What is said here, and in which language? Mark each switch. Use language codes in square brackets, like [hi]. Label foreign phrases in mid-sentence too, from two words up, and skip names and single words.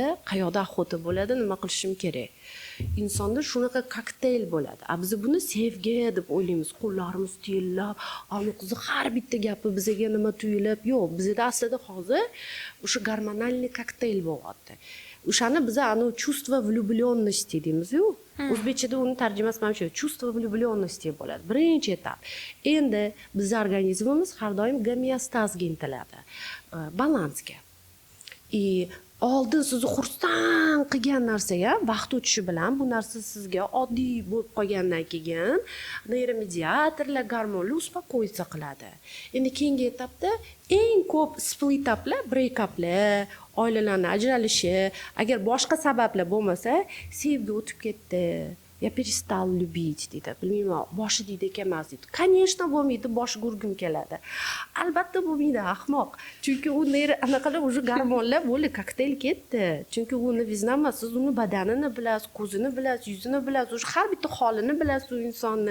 [uz] Qayoqda охота bo'ladi? Nima qilishim kerak? Insonda shunaqa kokteyl bo'ladi. Biz buni sevgi deb o'ylaymiz. Qo'llarimiz tiyillab, qizi har bitta gapi bizga nima tuyulib, yo'q, bizda aslida hozir o'sha gormonalniy kokteyl bo'lyapti. O'shani biz [ru] чувство влюбленности [uz] deymiz-ku. O'zbekchada uni tarjimasi mana shu, [ru] чувство влюбленности [uz] bo'ladi. Birinchi etap. Endi bizning organizmimiz har doim gomeostazga intiladi. Balansga. Oldin sizni xursand qilgan narsaga vaqt o'tishi bilan bu narsa sizga oddiy bo'lib qolgandan keyin neyromediatorlar, gormonlar uspokoyitsa qiladi. Endi keyingi etapda eng ko'p [en] split uplar, break uplar, [uz] oilalarning ajralishi, agar boshqa sabablar bo'lmasa, sevgi o'tib ketdi, [ru] Я перестал любить deydi. [uz] Bilmayman, boshi deydi emas deydi. Конечно, bo'lmaydi, boshiga urgim keladi. Albatta bo'lmaydi, ahmoq. Chunki u anaqalar уже gormonlar bo'ldi, kokteyl ketdi. Chunki uni biznama siz uni badanini bilasiz, ko'zini bilasiz, yuzini bilasiz, уже har bitta holini bilasiz u insonni.